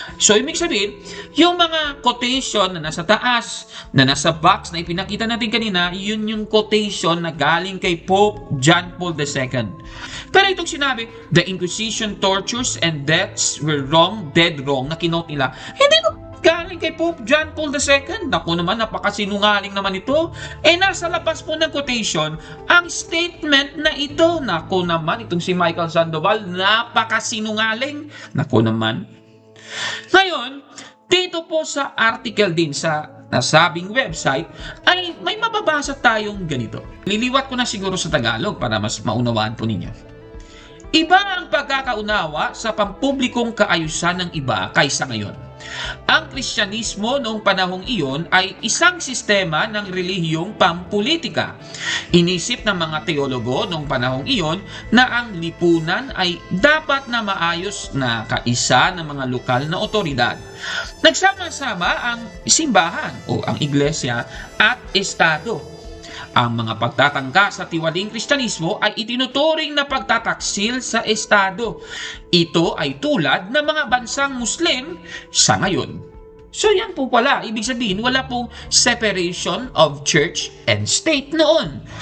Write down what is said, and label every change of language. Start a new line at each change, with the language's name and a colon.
Filipino: So, ibig sabihin, yung mga quotation na nasa taas, na nasa box na ipinakita natin kanina, yun yung quotation na galing kay Pope John Paul II. Pero itong sinabi,
English: the Inquisition tortures and deaths were wrong, dead wrong,
Filipino: na kinote nila, hindi galing kay Pope John Paul II. Naku naman, napakasinungaling naman ito. Nasa labas po ng quotation, ang statement na ito. Naku naman, itong si Michael Sandoval, napakasinungaling. Naku naman. Ngayon, dito po sa article din sa nasabing website, ay may mababasa tayong ganito. Liliwat ko na siguro sa Tagalog para mas maunawaan po ninyo. Iba ang pagkakaunawa sa pampublikong kaayusan ng iba kaysa ngayon. Ang Kristyanismo noong panahong iyon ay isang sistema ng relihiyong pampulitika. Inisip ng mga teologo noong panahong iyon na ang lipunan ay dapat na maayos na kaisa ng mga lokal na otoridad. Nagsama-sama ang simbahan o ang iglesia at estado. Ang mga pagtatangka sa tiwaling Kristyanismo ay itinuturing na pagtataksil sa Estado. Ito ay tulad ng mga bansang Muslim sa ngayon. So yan po pala, ibig sabihin wala pong
English: separation of church and state
Filipino: noon.